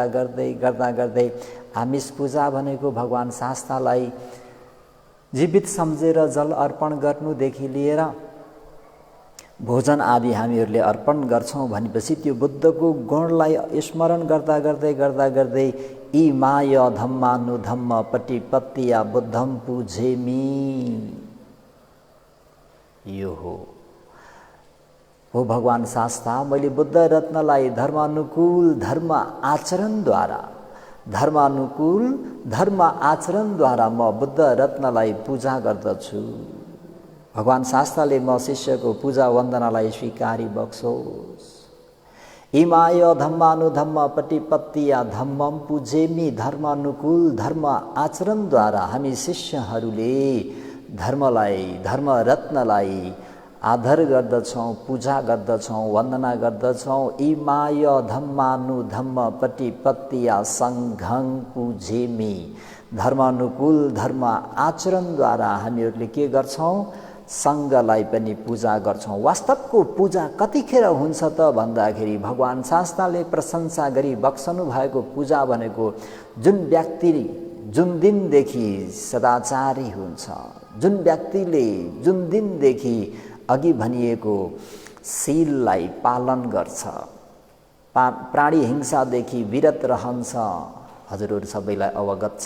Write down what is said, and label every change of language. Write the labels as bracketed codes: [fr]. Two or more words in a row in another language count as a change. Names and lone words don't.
[ne] गर्दै आमिष पूजा भनेको भगवान शास्तालाई जीवित सम्झेर जल अर्पण गर्नुदेखि लिएर भोजन आदि हामीहरूले अर्पण गर्छौँ भनेपछि त्यो बुद्धको गुणलाई स्मरण गर्दा गर्दै [pi] इमाय धम्मानुधम्म पटिपत्तिया बुद्धम पूजेमी, [ne] यो हो भगवान शास्ता। मैले बुद्ध रत्नलाई धर्मानुकूल धर्म आचरणद्वारा म बुद्ध रत्नलाई पूजा गर्दछु। भगवान शास्त्रले म शिष्यको पूजा वन्दनालाई स्वीकारी बक्सोस्। [pi] इमाय धम्मानुधम्म पटिपत्तिया धम्मम पूजेमी, [ne] धर्मानुकूल धर्म आचरणद्वारा हामी शिष्यहरूले धर्मलाई, धर्म रत्नलाई आदर गर्दछौँ, पूजा गर्दछौँ, वन्दना गर्दछौँ। [pi] इमाय धम्मानुधम्म पटिपत्तिया सङ्घं पूजेमी, [ne] धर्मानुकूल धर्म आचरणद्वारा हामीहरूले के गर्छौँ? सङ्घलाई पनि पूजा गर्छौँ। वास्तवको पूजा कतिखेर हुन्छ त भन्दाखेरि भगवान शास्त्रले प्रशंसा गरी बक्सनु भएको पूजा भनेको जुन व्यक्ति जुन दिनदेखि सदाचारी हुन्छ, जुन व्यक्तिले जुन दिनदेखि अघि भनिएको शीललाई पालन गर्छ, प्राणी हिंसादेखि विरत रहन्छ, हजुरहरू सबैलाई अवगत छ।